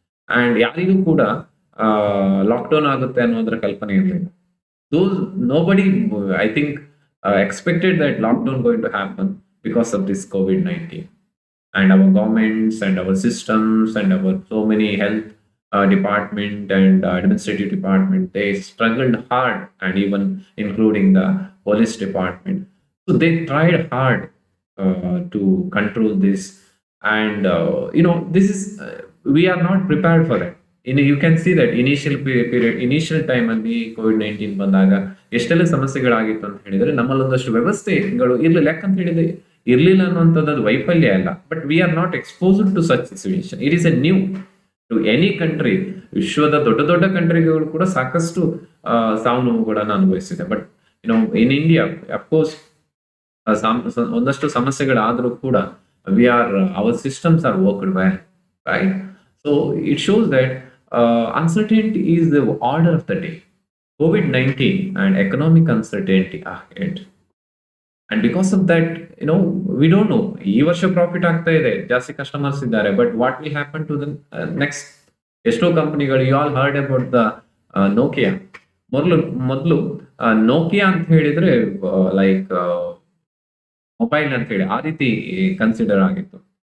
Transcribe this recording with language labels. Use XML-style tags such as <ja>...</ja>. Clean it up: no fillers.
<kn>And ಯಾರಿಗೂ ಕೂಡ lockdown ಆಗುತ್ತೆ ಅನ್ನೋದ್ರ ಕಲ್ಪನೆ ಇರಲಿಲ್ಲ.</kn> <en>Nobody, I think, expected that lockdown going to happen because of this COVID-19. And our governments and our systems and our so many health department and administrative department, they struggled hard, and even including the police department. So they tried hard to control this. And this is we are not prepared for that. You can see that initial time</en> <kn>ಅಲ್ಲಿ COVID-19 ಬಂದಾಗ ಎಷ್ಟೆಲ್ಲ ಸಮಸ್ಯೆಗಳಾಗಿತ್ತು ಅಂತ ಹೇಳಿದ್ರೆ, ನಮ್ಮಲ್ಲಿ ಒಂದಷ್ಟು ವ್ಯವಸ್ಥೆಗಳು ಇರ್ಲಿಲ್ಲ. ಯಾಕಂತ ಹೇಳಿದ್ರೆ ಇರ್ಲಿಲ್ಲ ಅನ್ನುವಂಥದ್ದು ವೈಫಲ್ಯ ಅಲ್ಲ,</kn> <en>But we are not exposed to such situation. It is a new to any country.</en> <kn>ವಿಶ್ವದ ದೊಡ್ಡ ದೊಡ್ಡ ಕಂಟ್ರಿಗಳು ಕೂಡ ಸಾಕಷ್ಟು ಸಾವು ನೋವುಗಳನ್ನು ಅನುಭವಿಸಿದೆ.</kn> <en>but in India of course</en> <kn>ಒಂದಷ್ಟು ಸಮಸ್ಯೆಗಳಾದ್ರೂ ಕೂಡ</kn> <en>our systems are worked well, right? So it shows that uncertainty is the order of the day. COVID-19 and economic uncertainty ahead. And because of that, we don't know.</en> <kn>ಈ ವರ್ಷ profit ಆಗ್ತಾ ಇದೆ, ಜಾಸ್ತಿ customers ಇದ್ದಾರೆ,</kn> <en>But what will happen to the next?</en> <kn>ಎಷ್ಟೋ ಕಂಪನಿಗಳು,</kn> <en>You all heard about the Nokia.</en> <kn>ಮೊದಲು Nokia ಅಂತ ಹೇಳಿದ್ರೆ ಲೈಕ್ ಮೊಬೈಲ್ ಅಂತ ಹೇಳಿ ಆ ರೀತಿ ಕನ್ಸಿಡರ್ ಆಗಿತ್ತು.</kn>